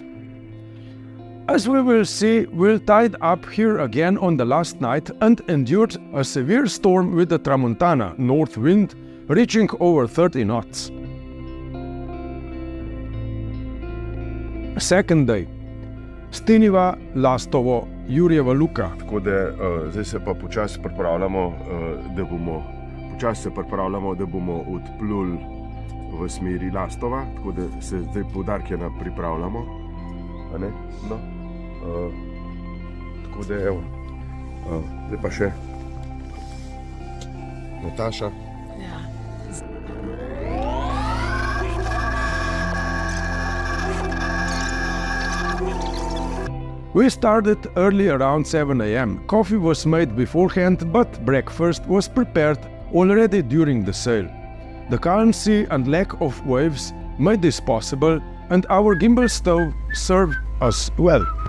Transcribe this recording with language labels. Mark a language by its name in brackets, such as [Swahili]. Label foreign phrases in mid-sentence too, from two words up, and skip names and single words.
[English] As we will see, we'll tied up here again on the last night and endured a severe storm with the Tramontana north wind reaching over 30 knots. Second day. Stiniva, Lastovo, Jurjeva luka. [Slovenian] Tako da zdaj se pa počasi pripravljamo, da bomo odpluli v smeri Lastova, tako da se zdaj poudarke pripravljamo, a ne? No. Tako da evo, zdaj pa še Nataša. Ja. [English] We started early around 7 a.m. Coffee was made beforehand, but breakfast was prepared already during the sail. The calm sea and lack of waves made this possible, and our gimbal stove served us well.